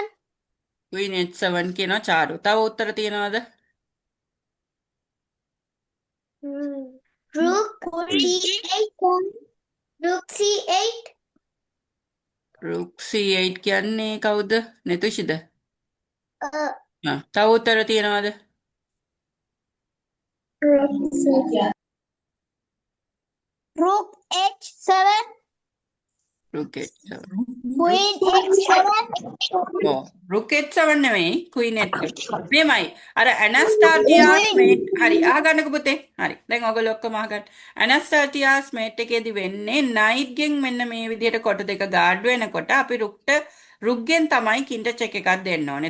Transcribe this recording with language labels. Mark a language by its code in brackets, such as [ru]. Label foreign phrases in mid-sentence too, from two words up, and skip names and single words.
[en] Queen H7 [si] කියනවා චාරු. තව උත්තර තියනවද? [en] Rook Queen C8. Rook C8. Rook C8 [si] කියන්නේ කවුද? නෙතුෂිද? Uh, තව උත්තර තියනවද? [en] Rook H7. Rook H7. Queen H7. [si] ඔව්. [en] Rook H7 [si] නෙමෙයි [en] Queen H7. [si] මෙහෙමයි. අර ඇනස්ටාටියාස් මේට් හරි අහගන්නකො පුතේ. හරි. දැන් ඔයගොල්ලෝ ඔක්කොම අහගන්න. ඇනස්ටාටියාස් මේට් එකේදී වෙන්නේ නයිට් ගෙන් මෙන්න මේ විදිහට කොට දෙක ගාඩ් වෙනකොට අපි රුක්ගෙන් තමයි කින්ට චෙක් එකක් දෙන්න ඕනේ.